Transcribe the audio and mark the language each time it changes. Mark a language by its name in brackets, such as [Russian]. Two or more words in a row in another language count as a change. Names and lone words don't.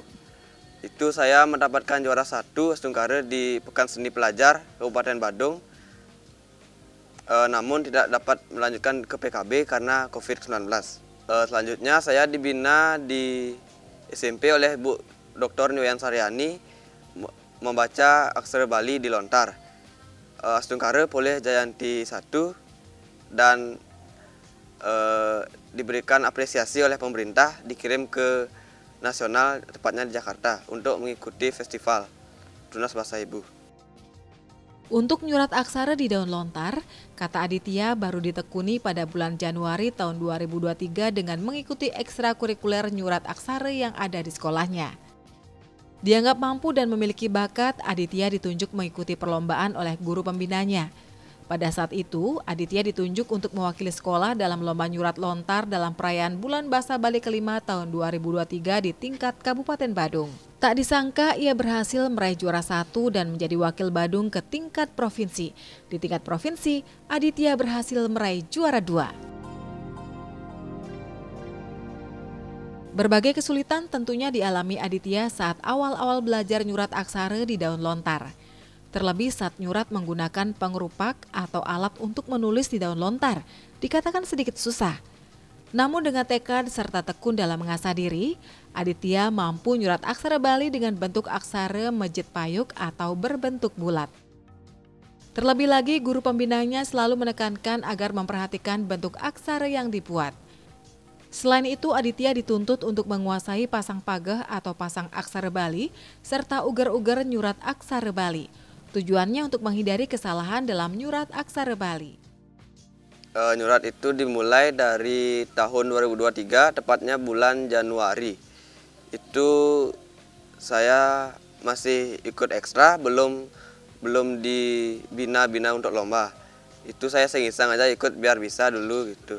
[Indonesian] Itu saya mendapatkan juara 1 Stungkare di Pekan Seni Pelajar Kabupaten Badung. Namun tidak dapat melanjutkan ke PKB karena COVID-19. Selanjutnya saya dibina di SMP oleh Bu Dr. Niwayan Saryani membaca aksara Bali di lontar. Stungkare Pulih Jayanti 1 dan diberikan apresiasi oleh pemerintah, dikirim ke nasional, tepatnya di Jakarta, untuk mengikuti festival Tunas Bahasa Ibu. Untuk nyurat aksara di daun lontar, kata Aditya baru ditekuni pada bulan Januari tahun 2023 dengan mengikuti ekstrakurikuler nyurat aksara yang ada di sekolahnya. Dianggap mampu dan memiliki bakat, Aditya ditunjuk mengikuti perlombaan oleh guru pembinanya. Pada saat itu, Aditya ditunjuk untuk mewakili sekolah dalam lomba nyurat lontar dalam perayaan Bulan Bahasa Bali kelima tahun 2023 di tingkat Kabupaten Badung. Tak disangka ia berhasil meraih juara 1 dan menjadi wakil Badung ke tingkat provinsi. Di tingkat provinsi, Aditya berhasil meraih juara 2. Berbagai kesulitan tentunya dialami Aditya saat awal-awal belajar nyurat aksara di daun lontar. Terlebih saat nyurat menggunakan pengerupak atau alat untuk menulis di daun lontar, dikatakan sedikit susah. Namun dengan tekad serta tekun dalam mengasah diri, Aditya mampu nyurat aksara Bali dengan bentuk aksara [Balinese] mejit payuk [Indonesian] atau berbentuk bulat. Terlebih lagi, guru pembinanya selalu menekankan agar memperhatikan bentuk aksara yang dibuat. Selain itu, Aditya dituntut untuk menguasai [Balinese] pasang pageh [Indonesian] atau pasang aksara Bali, serta ugar-ugar nyurat aksara Bali. Tujuannya untuk menghindari kesalahan dalam nyurat aksara Bali. Nyurat itu dimulai dari tahun 2023, tepatnya bulan Januari. Itu saya masih ikut ekstra, belum dibina untuk lomba. Itu saya iseng-iseng aja ikut biar bisa dulu gitu.